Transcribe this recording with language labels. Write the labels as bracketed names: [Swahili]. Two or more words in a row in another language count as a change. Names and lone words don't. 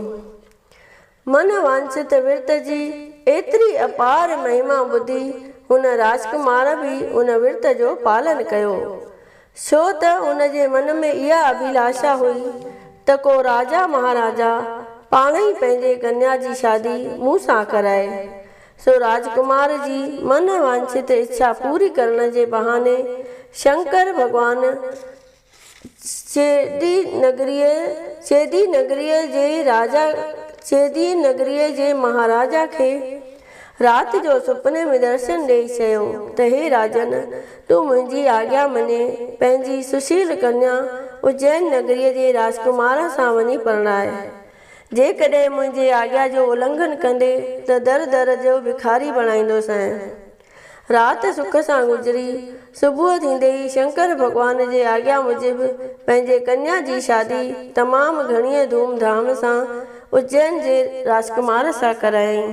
[Sindhi] मन वांछित विर्त जी एतिरी अपार महिमा ॿुधी हुन राजकुमार बि उन विर्त जो पालन कयो, छो त उन जे मन में इहा अभिलाषा हुई त को राजा महाराजा पाण ई पंहिंजे कन्या जी शादी मूं सां कराए। सो राजकुमार जी मन वांछित इच्छा पूरी करण जे बहाने शंकर भॻवान चेदी नगरीअ जे महाराजा खे राति जो सुपने में दर्शन ॾेई चयो त हे राजन, तूं मुंहिंजी आज्ञा मञे पंहिंजी सुशील कन्या उज्जैन नगरीअ जे राजकुमार सां वञी परणाए। जेकॾहिं मुंहिंजे आज्ञा जो उल्लंघन कंदे त दर दर जो भिखारी बणाईंदोसि। राति सुख सां गुज़री। सुबुह थींदे ई शंकर भॻवान जे आज्ञा मूजिबि पंहिंजे कन्या जी शादी तमामु घणीअ धूमधाम सां उज्जैन जे राजकुमार सां करायईं।